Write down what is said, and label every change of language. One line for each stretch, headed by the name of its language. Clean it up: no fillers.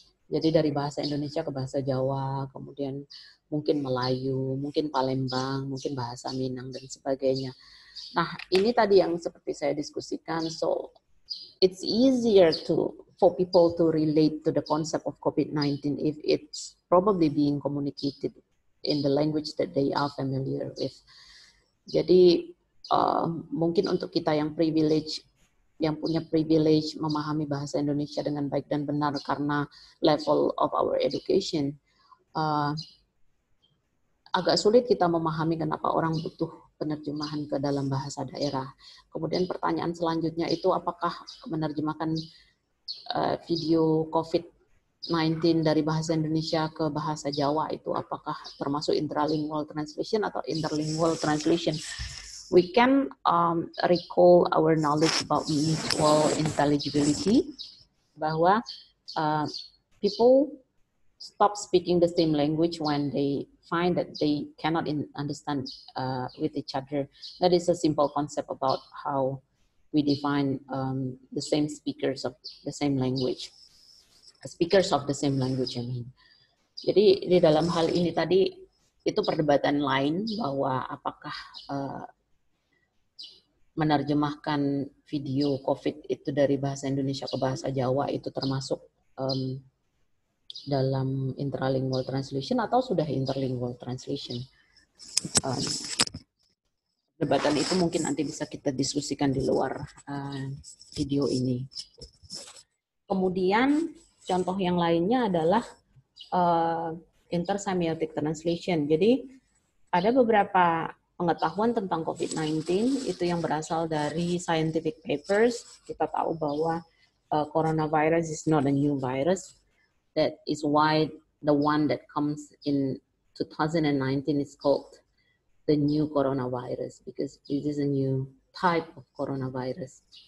Indonesian: Jadi dari bahasa Indonesia ke bahasa Jawa, kemudian mungkin Melayu, mungkin Palembang, mungkin bahasa Minang, dan sebagainya. Nah, ini tadi yang seperti saya diskusikan.
English: So, it's easier for people to relate to the concept of COVID-19 if it's probably being communicated in the language that they are familiar with.
Indonesian: Jadi, mungkin untuk kita yang punya privilege memahami bahasa Indonesia dengan baik dan benar karena
English: level of our education,
Indonesian: agak sulit kita memahami kenapa orang butuh penerjemahan ke dalam bahasa daerah. Kemudian pertanyaan selanjutnya itu, apakah menerjemahkan video COVID-19 dari bahasa Indonesia ke bahasa Jawa itu apakah termasuk intralingual translation atau interlingual translation?
English: We can recall our knowledge about mutual intelligibility,
Indonesian: bahwa
English: people stop speaking the same language when they find that they cannot understand with each other. That is a simple concept about how we define the same speakers of the same language. Speakers of the same language, I mean.
Indonesian: Jadi di dalam hal ini tadi itu perdebatan lain bahwa apakah menerjemahkan video COVID itu dari bahasa Indonesia ke bahasa Jawa itu termasuk dalam intralingual translation atau sudah interlingual translation. Perdebatan itu mungkin nanti bisa kita diskusikan di luar video ini. Kemudian contoh yang lainnya adalah intersemiotic translation. Jadi ada beberapa pengetahuan tentang COVID-19 itu yang berasal dari
English: scientific papers.
Indonesian: Kita tahu bahwa
English: coronavirus is not a new virus. That is why the one that comes in 2019 is called the new coronavirus, because this is a new type of coronavirus.